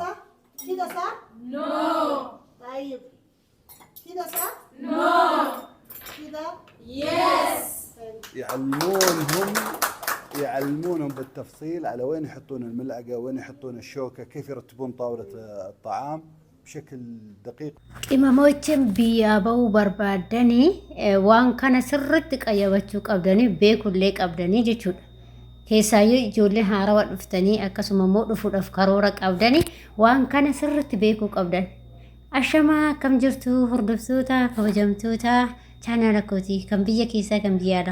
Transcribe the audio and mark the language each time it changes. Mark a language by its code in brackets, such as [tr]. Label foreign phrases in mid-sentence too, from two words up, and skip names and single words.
[ar] صح؟ كذا صح؟ طيب كذا صح؟ كذا؟ يعلمونهم بالتفصيل على وين يحطون الملعقة وين يحطون الشوكة كيف يرتبون طاولة الطعام بشكل دقيق. [om] Imamoochin biyyaa bahuu barbaadanii waan kana sirriitti qayyabachuu qabdanii beekullee qabdanii jechuudha. Keessaayyuu ijoollee haarawaa dhuftanii akkasuma immoo dhufuudhaaf karoora qabdanii waan kana sirriitti beekuu qabdan. Ashamaa akkam jirtu hordoftoota kabajamtoota chaanaala kootii kan biyya keessaa kan biyyaadha.